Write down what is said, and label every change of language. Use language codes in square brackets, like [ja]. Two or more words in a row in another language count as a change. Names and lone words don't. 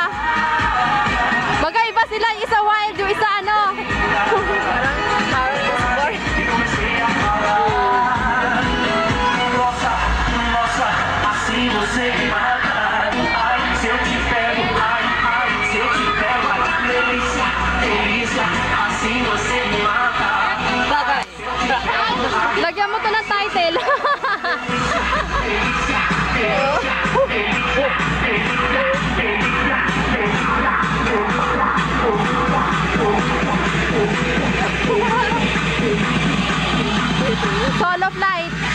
[tl] Magkaiba sila, yung isa wild, yung isa ano. [pt] Assim você me mata. Ai, se eu te pego, ai, se eu te pego, ai, delícia, delícia. Assim você me mata. [tl] Lagyan mo to ng title. [en] Solo flight.